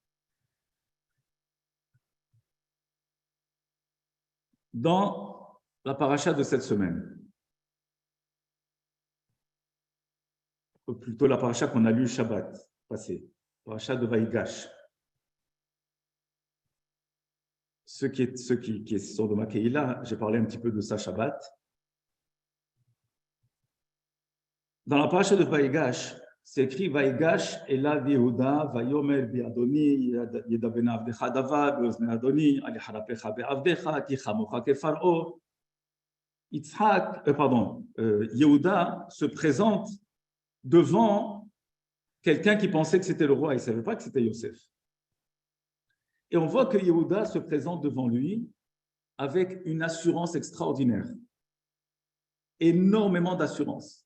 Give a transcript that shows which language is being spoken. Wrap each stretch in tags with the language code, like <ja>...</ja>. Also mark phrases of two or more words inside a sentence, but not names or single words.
<fr>Dans la paracha de cette semaine, ou plutôt la paracha qu'on a lue Shabbat passé, paracha de Vaïgash. Ceux qui sont de ma Keïla, j'ai parlé un petit peu de ça Shabbat. Dans la paracha de Vaïgash, c'est écrit</fr> <he>ויגש אליו יהודה ויאמר בי אדני ידבר נא עבדך דבר באזני אדני ואל יחר אפך בעבדך כי כמוך כפרעה.</he> <fr>Yehuda se présente devant quelqu'un qui pensait que c'était le roi, il ne savait pas que c'était Yosef. Et on voit que Yehuda se présente devant lui avec une assurance extraordinaire, énormément d'assurance.</fr>